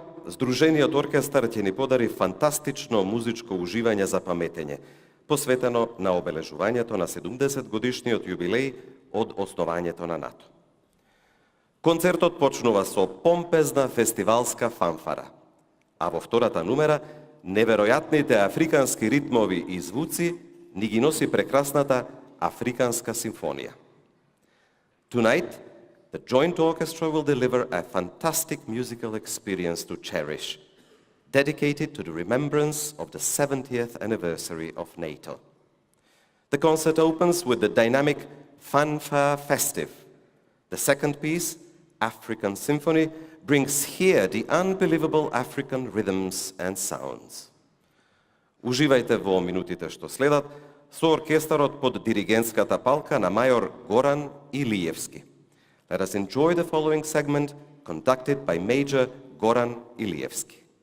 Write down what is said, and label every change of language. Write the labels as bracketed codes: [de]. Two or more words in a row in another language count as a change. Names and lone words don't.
[mk] Здружениот оркестар ќе ни подари фантастично музичко уживање за паметење, посветено на обележувањето на 70 годишниот јубилеј од основањето на НАТО. Концертот почнува со помпезна фестивалска фанфара, а во втората numera неверојатните африкански ритмови и звуци ни ги носи прекрасната Африканска симфонија. [en] Tonight, the joint orchestra will deliver a fantastic musical experience to cherish, dedicated to the remembrance of the 70th anniversary of NATO. The concert opens with the dynamic Fanfare Festive. The second piece, African Symphony, brings here the unbelievable African rhythms and sounds. [mk] Уживајте во минутите што следат со оркестарот под диригентската палка на мајор Горан Илиевски. [en] Let us enjoy the following segment conducted by Major Goran Ilievski.